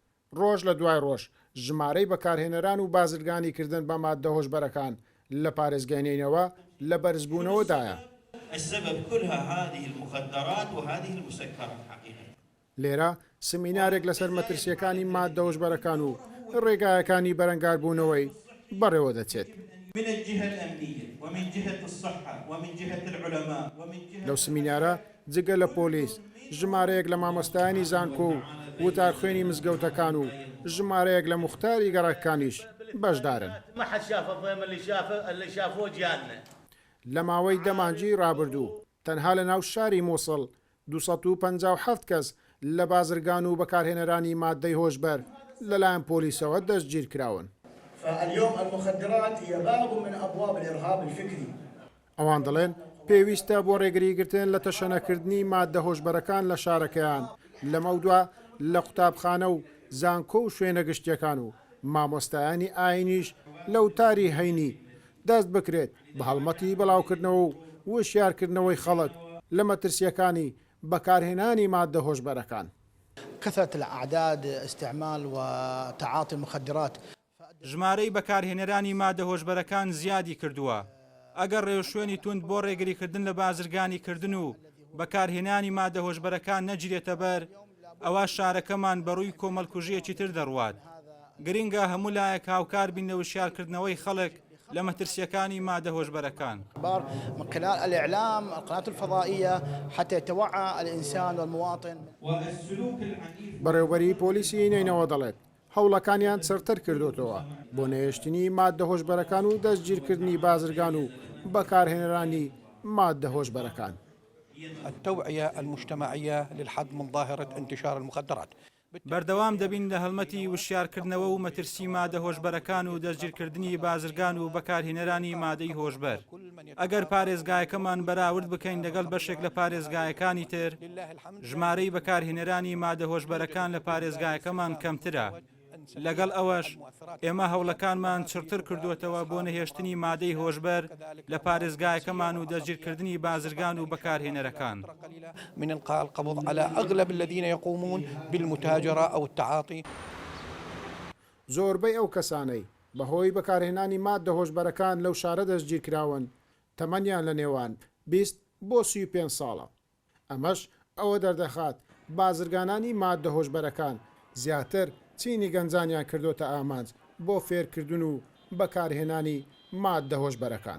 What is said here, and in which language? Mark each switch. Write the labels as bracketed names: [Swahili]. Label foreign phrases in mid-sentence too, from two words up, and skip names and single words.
[Central Kurdish] ڕۆژ لە دوای ڕۆژ ژمارەی بەکارهێنەران و بازرگانیکردن بە ماددە هۆشبەرەکان لە پارێزگای لە بەرزبوونەوەدایە. [Arabic] السبب كلها هذه المخدرات وهذه المسكرات حقيقة. [Central Kurdish] لێرە سمینارێک لەسەر مەترسیەکانی ماددە هۆشبەرەکان و ڕێگایەکانی بەرەنگاربوونەوەی بەڕێوە دەچێت. [Arabic] من الجهة الأمنية ومن جهة الصحة ومن جهة العلماء ومن جهة [Central Kurdish] لەو سمینارە جگە لە پۆلیس ژمارەیەک لە مامۆستایانی زانکۆ و وتارخوێنی مزگەوتەکان و ژمارەیەک لە مختاری گەڕەکانیش بەشدارن. لە ماوەی دەمانجی ڕابردوو تەنها لە ناو شاری مۆسڵ 257 کەس لە بازرگان و بەکارهێنەرانی ماددەی هۆشبەر لەلایەن پۆلیسەوە دەستگیر کراون. [Arabic] فاليوم المخدرات هي باب من أبواب الإرهاب الفكري. [Central Kurdish] ئەوان دەڵێن پێویستە بۆ ڕێگریگرتن لە تەشەنەکردنی ماددە هۆشبەرەکان لە شارەکەیان لەمە دووە لە قوتابخانە و زانکۆ و شوێنە گشتیەکان و مامۆستایانی ئاینیش لە وتاری هەینی دەست بکرێت بە هەڵمەتی بەڵاوکردنەوە و وشیارکردنەوەی خەڵک لە مەترسیەکانی بەکارهێنانی ماددە هۆشبەرەکان. [Arabic] كثرة الأعداد استعمال وتعاطي المخدرات. [Central Kurdish] ژمارەی بەکارهێنەرانی ماددە هۆشبەرەکان زیادی کردووە. ئەگەر ڕێوشوێنی تند بۆ ڕێگریکردن لە بازرگانیکردن و بەکارهێنانی ماددە هۆشبەرەکان نەگیرێتە بەر، ئەوە شارەکەمان بەڕووی کۆمەڵکوژیەکی تر دەڕوات. گرنگە هەموو لایەک هاوکار بین لە وشیارکردنەوەی خەڵک لە مەترسیەکانی ماددە هۆشبەرەکان. [Arabic] من خلال الإعلام القناة الفضائية حتى يتوعى الإنسان والمواطن. [Central Kurdish] بەڕێوبەری پۆلیسی نەینەوا دەڵێت هەوڵەکانیان سەرتر کردوتەوە بۆ نەهێشتنی ماددە هۆشبەرەکان و دەستگیرکردنی بازرگان و بەکارهێنەرانی ماددە هۆشبەرەکان. [Arabic] التوعية المجتمعية للحد من ظاهرة انتشار المخدرات. [Central Kurdish] بەردەوام دەبین لە هەڵمەتی وشیارکردنەوە و مەترسی ماددە هۆشبەرەکان و دەستگیرکردنی بازرگان و بەکارهێنەرانی ماددەی هۆشبەر. ئەگەر پارێزگایەکەمان بەراورد بکەین لەگەڵ بەشێک لە پارێزگایەکانی تر، ژمارەی بەکارهێنەرانی ماددە هۆشبەرەکان لە پارێزگایەکەمان کەمترە. لەگەڵ ئەوەش ئێمە هەوڵەکانمان چڕتر کردوتەوە بۆ نەهێشتنی ماددەی هۆشبەر لە پارێزگایەکەمان و دەستگیرکردنی بازرگان و بەکارهێنەرەکان. [Arabic] من إلقاء القبض على أغلب الذين يقومون بالمتاجرة أو التعاطي. [Central Kurdish] زۆربەی ئەو کەسانەی بەهۆی بەکارهێنانی ماددە هۆشبەرەکان لەو شارە دەستگیر کراون تەمەنیان لە نێوان 20 بۆ 35 ساڵە. ئەمەش ئەوە دەردەخات بازرگانانی ماددە هۆشبەرەکان زیاتر چینی گەنجانیان کردوتە ئامانج بۆ فێرکردن و بەکارهێنانی ماددە هۆشبەرەکان.